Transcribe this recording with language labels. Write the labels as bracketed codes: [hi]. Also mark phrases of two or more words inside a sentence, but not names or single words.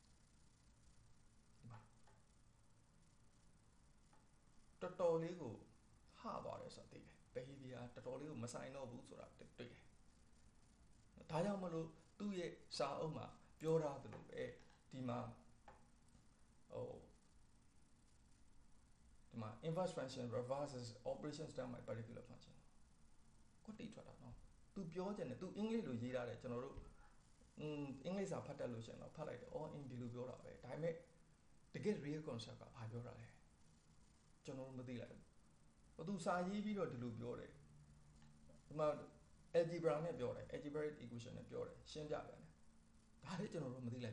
[my] တော်တော်လေးကိုဟသွားတယ်ဆိုတာသိတယ် behavior တော်တော်လေးကိုမဆိုင်တော့ဘူးဆိုတာတွေ့တယ်ဒါကြောင့်မလို့သူ့ရဲ့စာအုပ်မှာပြောထားသလိုပဲဒီမှာဟိုဒီမှာ [en] inverse function reverses operation step by particular function [my] ကိုတိထွက်တာနော်သူပြော ချင်တယ်သူအင်္ဂလိပ်လိုရေးထားတယ်ကျွန်တော်တို့အင်္ဂလိပ်စာဖတ်တတ်လို့ရှင်တော့ဖတ်လိုက်တယ်အော်အင်ဒီလိုပြောတာပဲဒါပေမဲ့တကယ် [en] real concept [my] ကဘာပြောတာလဲကျွန်တော်တို့မသိလိုက် ဘူးသူစာရေးပြီးတော့ဒီလိုပြောတယ်ဒီမှာ algebra နဲ့ပြောတယ် [en] algebraic equation [my] နဲ့ပြောတယ်ရှင်းပြပြန်တယ်ဒါလည်းကျွန်တော်တို့မသိလိုက်